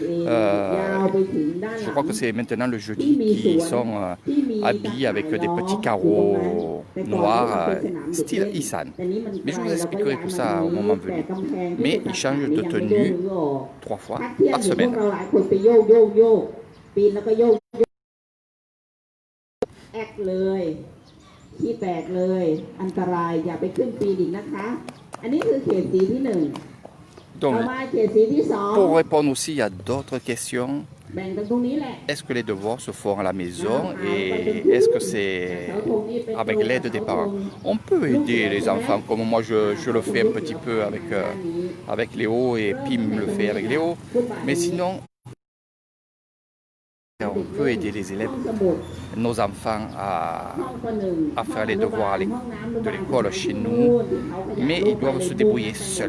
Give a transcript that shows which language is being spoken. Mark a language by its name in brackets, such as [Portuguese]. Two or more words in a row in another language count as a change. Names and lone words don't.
[French] Je crois que c'est maintenant le jeudi qui sont habillés avec des petits carreaux noirs, style Isan. Mais je vous expliquerai tout ça au moment venu. Mais ils changent de tenue 3 fois par semaine. [Thai] ที่แตกเลยอันตรายอย่าไปขึ้นปีนอีกนะคะอันนี้คือเขตสีที่หนึ่งต่อมาเขตสีที่สอง [French] Pour répondre aussi il y a d'autres questions. [Thai] แบ่งตรงนี้แหละ [French] Est-ce que les devoirs se font à la maison et est-ce que c'est avec l'aide des parents? On peut aider les enfants comme moi je le fais un petit peu avec Léo et Pim le fait avec Léo, mais sinon on peut aider les élèves, nos enfants à faire les devoirs de l'école chez nous, mais ils doivent se débrouiller seuls.